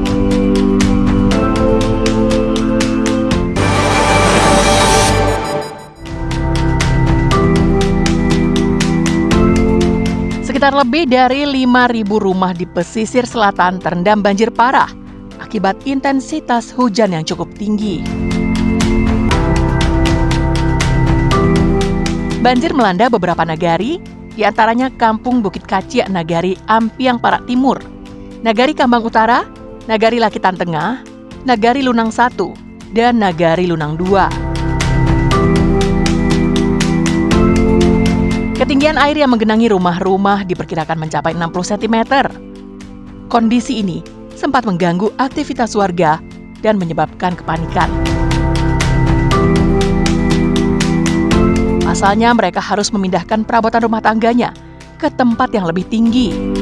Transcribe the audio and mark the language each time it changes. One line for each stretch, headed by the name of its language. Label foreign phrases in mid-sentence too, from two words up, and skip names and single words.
Indonesian: Sekitar lebih dari 5.000 rumah di pesisir selatan terendam banjir parah akibat intensitas hujan yang cukup tinggi. Banjir melanda beberapa nagari, di antaranya Kampung Bukit Kaciak Nagari Ampiang Parak Timur, Nagari Kambang Utara, Nagari Lakitan Tengah, Nagari Lunang 1, dan Nagari Lunang 2. Ketinggian air yang menggenangi rumah-rumah diperkirakan mencapai 60 cm. Kondisi ini sempat mengganggu aktivitas warga dan menyebabkan kepanikan. Pasalnya mereka harus memindahkan perabotan rumah tangganya ke tempat yang lebih tinggi.